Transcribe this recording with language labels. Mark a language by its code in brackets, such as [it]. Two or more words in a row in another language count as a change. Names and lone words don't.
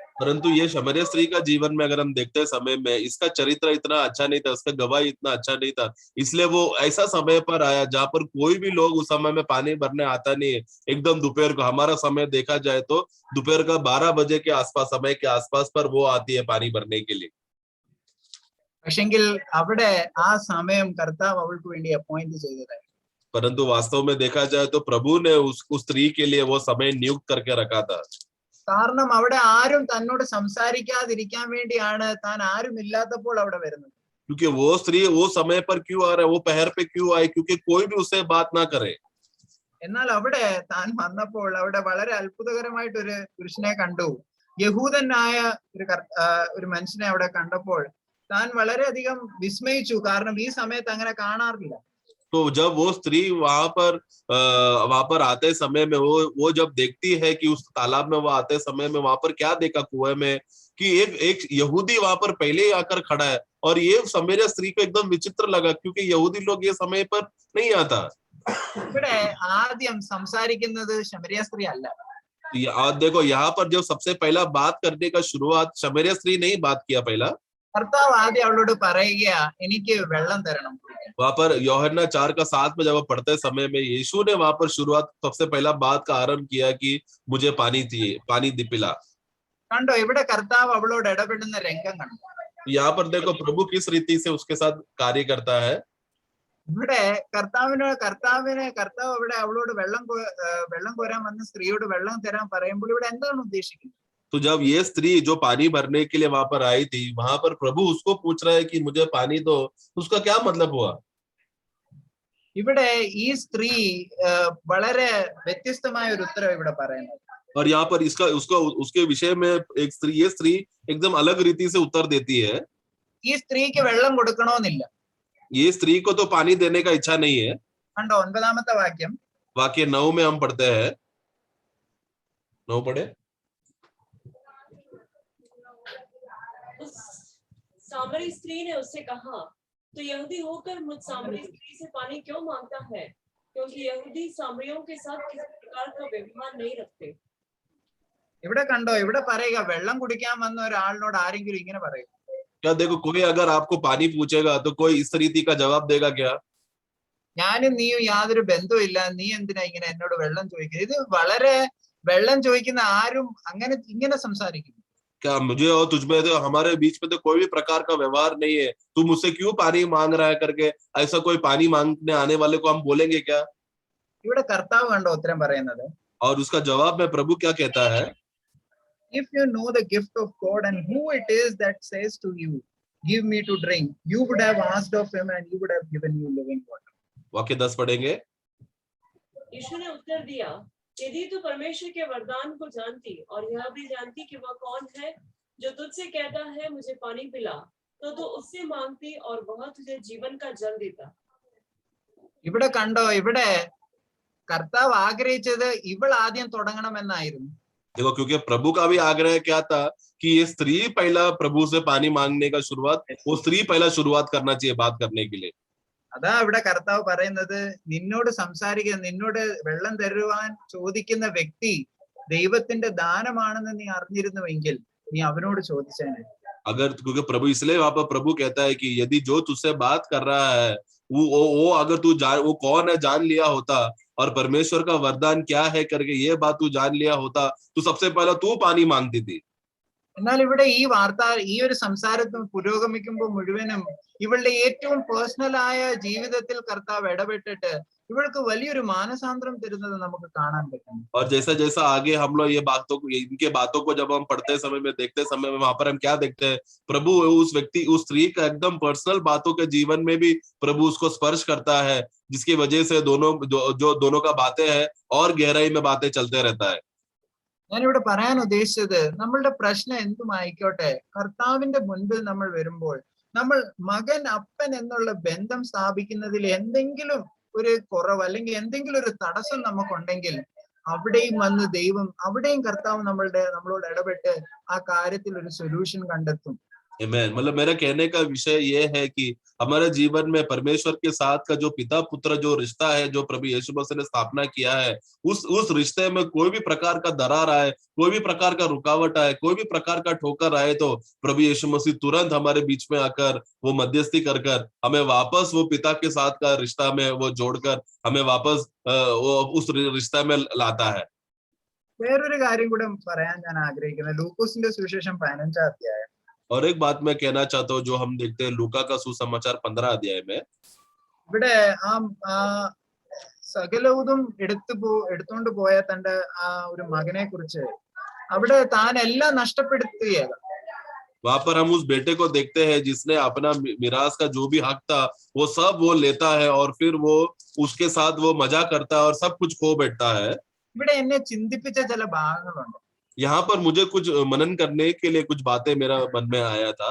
[hi] परंतु ये शमरिया स्त्री का जीवन में अगर हम देखते हैं समय में, इसका चरित्र इतना अच्छा नहीं था, उसका गवाही इतना अच्छा नहीं था, इसलिए वो ऐसा समय पर आया जहां पर कोई भी लोग उस समय में पानी भरने आता नहीं है। एकदम दोपहर को, हमारा समय देखा जाए तो दोपहर का 12 बजे के आसपास, समय के आसपास पर वो आती है पानी भरने के लिए। [ml] പക്ഷെങ്കിൽ അവിടെ ആ സമയം കർത്താവ് അവൾക്ക് വേണ്ടി അപ്പോയിന്റ് ചെയ്തതായി. [hi] परंतु वास्तव में देखा जाए तो प्रभु ने उस स्त्री के लिए वो समय नियुक्त करके रखा था। [ml] കാരണം അവിടെ ആരും തന്നോട് സംസാരിക്കാതിരിക്കാൻ വേണ്ടിയാണ് താൻ ആരും ഇല്ലാത്തപ്പോൾ അവിടെ വരുന്നത്. [hi] क्योंकि वो स्त्री वो समय पर क्यों आ रहा है, वो पहर पे क्यों आई, क्योंकि कोई भी उससे बात ना करे। [ml] എന്നാൽ അവിടെ താൻ വന്നപ്പോൾ അവിടെ വളരെ അത്ഭുതകരമായിട്ട് ഒരു പുരുഷനെ കണ്ടു. യഹൂദനായ ഒരു മനുഷ്യനെ അവിടെ കണ്ടപ്പോൾ താൻ വളരെയധികം വിസ്മയിച്ചു, കാരണം ഈ സമയത്ത് അങ്ങനെ കാണാറില്ല. [hi] तो जब वो स्त्री वहां पर आते समय में वो जब देखती है कि उस तालाब में वो आते समय में वहां पर क्या देखा कुएं में, कि एक यहूदी वहां पर पहले ही आकर खड़ा है, और ये शमरिया स्त्री को एकदम विचित्र लगा, क्योंकि यहूदी लोग ये समय पर नहीं आता। [ml] ഇവിടെ ആദ്യം സംസാരിക്കുന്നത് ശമരിയ സ്ത്രീ അല്ല. [hi] देखो यहाँ पर जो सबसे पहला बात करने का शुरुआत शमरिया स्त्री नहीं बात किया पहला, [ml] കർത്താവ് ആദ്യം അവളോട് പറയുകയാ, എനിക്ക് വെള്ളം തരണം. [hi] वहां पर यूहन्ना 4:7 में जब पढ़ते समय में यीशु ने वहां पर शुरुआत सबसे पहला बात का आरंभ किया कि मुझे पानी चाहिए, पानी पिला। [ml] കണ്ടോ, ഇവിടെ കർത്താവ് അവളോട് ഇടപെടുന്ന രംഗം കണ്ടു. [hi] यहाँ पर देखो प्रभु किस रीति से उसके साथ कार्य करता है। [ml] ഇവിടെ കർത്താവ് അവിടെ അവളോട് വെള്ളം കോരാൻ വന്ന സ്ത്രീയോട് വെള്ളം തരാൻ പറയുമ്പോൾ ഇവിടെ എന്താണ് ഉദ്ദേശിക്കുന്നത്? [hi] तो जब ये स्त्री जो पानी भरने के लिए वहां पर आई थी, वहां पर प्रभु उसको पूछ रहा है कि मुझे पानी दो, उसका क्या मतलब हुआ? [ml] ഇവിടെ ഈ സ്ത്രീ വളരെ വ്യത്യസ്തമായ ഒരു ഉത്തരം ഇവിടെ പറയുന്നത്. [hi] और यहाँ पर उसके विषय में ये स्त्री एकदम अलग रीति से उत्तर देती है। [ml] ഈ സ്ത്രീക്ക് വെള്ളം കൊടുക്കണമെന്നില്ല. [hi] ये स्त्री को तो पानी देने का इच्छा नहीं है। [ml] കണ്ടോ, 9ാമത്തെ വാക്യം, [hi] वाक्य 9 में हम पढ़ते हैं। 9 पढ़े। उस सामरी स्त्री ने उससे कहा, तो यहूदी होकर मुझ सामरी स्त्री से पानी क्यों मांगता है, क्योंकि यहूदी सामरियों के साथ किसी प्रकार का व्यवहार नहीं रखते। [ml] ഇവിടെ കണ്ടോ, ഇവിടെ പറയുക, വെള്ളം കുടിക്കാൻ വന്ന ഒരാളിനോട് ആരെങ്കിലും ഇങ്ങനെ പറയും? [hi] क्या देखो, कोई अगर आपको पानी पूछेगा तो कोई इस रीति का जवाब देगा क्या? [ml] ഞാനും നീയും യാതൊരു ബന്ധവും ഇല്ല, നീ എന്തിനാ ഇങ്ങനെ എന്നോട് വെള്ളം ചോദിക്കുന്നത്? ഇത് വളരെ വെള്ളം ചോദിക്കുന്ന ആരും ഇങ്ങനെ സംസാരിക്കുന്നു. [hi] क्या मुझे और तुझमें तो हमारे बीच में तो कोई भी प्रकार का व्यवहार नहीं है, तू मुझसे क्यों पानी मांग रहा है करके ऐसा कोई पानी मांगने आने वाले को हम बोलेंगे क्या? [ml] ഇവിടെ കർത്താവ് കണ്ടോ ഉത്തരം പറയുന്നത്? [hi] और उसका जवाब में प्रभु क्या कहता है? [en] If you know the gift of God and who it is that says to you, give me to drink, you would have asked of him and he would have given you living water. [hi] वाक्य 10 पढ़ेंगे। यीशु ने उत्तर दिया, यदि तू परमेश्वर के वरदान को जानती और यह भी जानती कि वह कौन है जो तुझसे कहता है मुझे पानी पिला, तो तू उससे मांगती और वह तुझे जीवन का जल देता। [ml] ഇവിടെ കണ്ടോ, ഇവിടെ കർത്താവ് ആഗ്രഹിച്ചത് ഇവൾ ആദ്യം തുടങ്ങണമെന്നായിരുന്നു. [hi] देखो, क्योंकि प्रभु का भी आग्रह क्या था कि ये स्त्री पहला प्रभु से पानी मांगने का शुरुआत, वो स्त्री पहला शुरुआत करना चाहिए बात करने के लिए। [ml] അതാ ഇവിടെ കർത്താവ് പറയുന്നത്, നിന്നോട് സംസാരിക്കുന്ന, നിന്നോട് വെള്ളം തരുവാൻ ചോദിക്കുന്ന വ്യക്തി ദൈവത്തിന്റെ ദാനമാണെന്ന് നീ അറിഞ്ഞിരുന്നുവെങ്കിൽ നീ അവനോട് ചോദിച്ചേനെ. [hi] अगर, क्योंकि प्रभु इसलिए वहां पर प्रभु कहता है कि यदि जो तुझसे बात कर रहा है वो अगर तू जान वो कौन है जान लिया होता और परमेश्वर का वरदान क्या है करके ये बात तू जान लिया होता, तो सबसे पहले तू पानी मांगती थी। [ml] എന്നാൽ ഇവിടെ ഈ വാർത്ത, ഈ ഒരു സംസാരത്തിൽ പുരോഗമിക്കുമ്പോൾ മുഴുവനും ഇവളുടെ ഏറ്റവും പേഴ്സണൽ ആയ ജീവിതത്തിൽ കർത്താവ് ഇടപെട്ടിട്ട് ഇവൾക്ക് വലിയൊരു മാനസാന്തരം തരുന്നത് നമുക്ക് കാണാൻ പറ്റും. [hi] और जैसा जैसा आगे हम लोग ये बातों को, इनके बातों को जब हम पढ़ते समय में, देखते समय में, वहां पर हम क्या देखते हैं, प्रभु उस व्यक्ति, उस स्त्री का एकदम पर्सनल बातों के जीवन में भी प्रभु उसको स्पर्श करता है, जिसकी वजह से जो दोनों का बातें हैं और गहराई में बातें चलते रहता है। [ml] ഞാനിവിടെ പറയാൻ ഉദ്ദേശിച്ചത്, നമ്മളുടെ പ്രശ്നം എന്തുമായിക്കോട്ടെ, കർത്താവിന്റെ മുൻപിൽ നമ്മൾ വരുമ്പോൾ നമ്മൾ മകൻ അപ്പൻ എന്നുള്ള ബന്ധം സ്ഥാപിക്കുന്നതിൽ എന്തെങ്കിലും ഒരു കുറവ് അല്ലെങ്കിൽ എന്തെങ്കിലും ഒരു തടസ്സം നമുക്കുണ്ടെങ്കിൽ അവിടെയും വന്ന് ദൈവം, അവിടെയും കർത്താവ് നമ്മളോട് ഇടപെട്ട് ആ കാര്യത്തിൽ ഒരു സൊല്യൂഷൻ കണ്ടെത്തും. [hi] आमेन। मतलब मेरा कहने का विषय ये है कि हमारे जीवन में परमेश्वर के साथ का जो पिता पुत्र जो रिश्ता है, जो प्रभु यीशु मसीह ने स्थापना किया है, उस रिश्ते में कोई भी प्रकार का दरार आए, कोई भी प्रकार का रुकावट आए, कोई भी प्रकार का ठोकर आए, तो प्रभु यीशु मसीह तुरंत हमारे बीच में आकर वो मध्यस्थी कर हमें वापस वो पिता के साथ का रिश्ता में वो जोड़कर हमें वापस वो उस रिश्ता में लाता है। [ml] വേറൊരു കാര്യം കൂടെ പറയാൻ ഞാൻ ആഗ്രഹിക്കുന്നത്, ലൂക്കോസിന്റെ സുവിശേഷം 15 അധ്യായം. [hi] और एक बात मैं कहना चाहता हूँ जो हम देखते हैं लूका का सुसमाचार 15 अध्याय में, [ml] ഇവിടെ ആ സകലവും എടുത്തോണ്ട് പോയ തന്റെ ആ ഒരു മകനെ കുറിച്ച് അവിടെ താൻ എല്ലാം നഷ്ടപ്പെടുത്തുകയാണ്. [hi] वहां पर हम उस बेटे को देखते हैं जिसने अपना मिरास का जो भी हक था वो सब वो लेता है और फिर वो उसके साथ वो मजा करता है और सब कुछ खो बैठता है। [ml] ഇവിടെ എന്നെ ചിന്തിപ്പിച്ച ചില ഭാഗങ്ങളുണ്ട്. [hi] यहाँ पर मुझे कुछ मनन करने के लिए कुछ बातें मेरा मन में आया था।